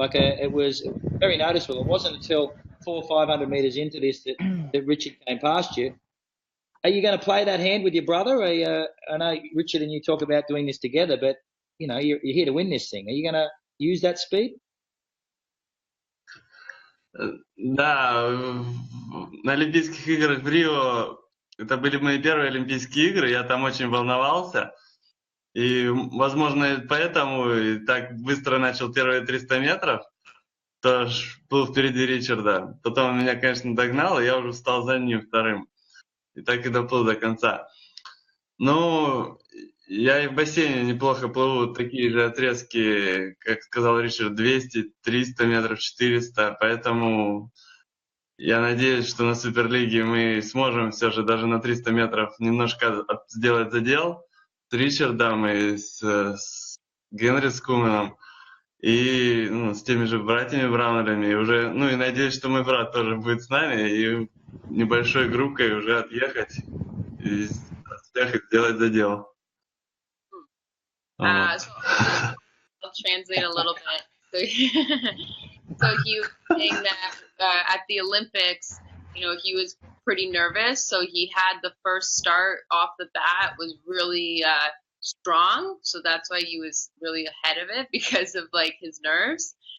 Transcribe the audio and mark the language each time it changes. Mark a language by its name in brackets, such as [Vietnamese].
[English] It was very noticeable. It wasn't until 400 or 500 meters into this that Richard came past you. Are you going to play that hand with your brother? I know Richard and you talk about doing this together, but you're here to win this thing. Are you going to use that speed? [Russian] Да, на Олимпийских играх в Рио это были мои первые Олимпийские игры, я там очень волновался. И, возможно, поэтому и так быстро начал первые 300 метров, тоже был впереди Ричарда. Потом он меня, конечно, догнал, и я уже встал за ним вторым. И так и доплыл до конца. Ну, я и в бассейне неплохо плыву, такие же отрезки, как сказал Ричард, 200, 300 метров, 400. Поэтому я надеюсь, что на Суперлиге мы сможем все же даже на 300 метров немножко сделать задел с Ричардом и с Генри Скуменом. И с теми же братьями Браунерами. И уже, и надеюсь, что мой брат тоже будет с нами. И небольшой группкой уже отъехать и сделать задел. [English] So I'll translate a little bit. So he was saying that at the Olympics, he was pretty nervous. So he had the first start off the bat was really strong. So that's why he was really ahead of it because of his nerves.